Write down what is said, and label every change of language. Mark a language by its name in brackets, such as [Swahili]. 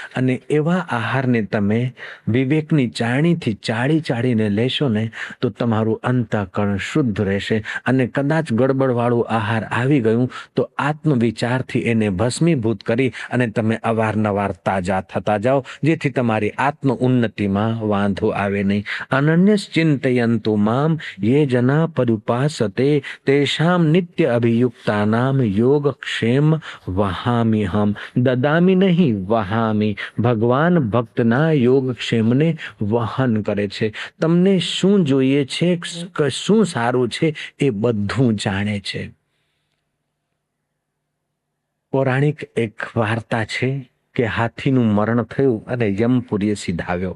[Gujarati] અને એવા આહારને તમે વિવેકની ચાળણીથી ચાળીને લેશો ને તો તમારું અંતઃકરણ શુદ્ધ રહેશે. અને કદાચ ગડબડવાળું આહાર આવી ગયું તો આત્મવિચારથી એને ભસ્મીભૂત કરી અને તમે અવારનવાર તાજા થતા જાઓ, જેથી તમારી આત્મ ઉન્નતિમાં વાંધો આવે નહીં. [Sanskrit] અનન્ય ચિંતયંતુ મામ ये जना परुपासते तेषाम नित्य अभियुक्तानाम योगक्षेम वहामी हम. [Hindi] ददामी नहीं वहामी. [Gujarati] ભગવાન ભક્તના યોગક્ષેમને વહન કરે છે. તમને શું જોઈએ છે, શું સારું છે એ બધું જાણે છે. પૌરાણિક એક વાર્તા છે કે હાથીનું મરણ થયું અને યમપુરીએ સીધાવ્યો.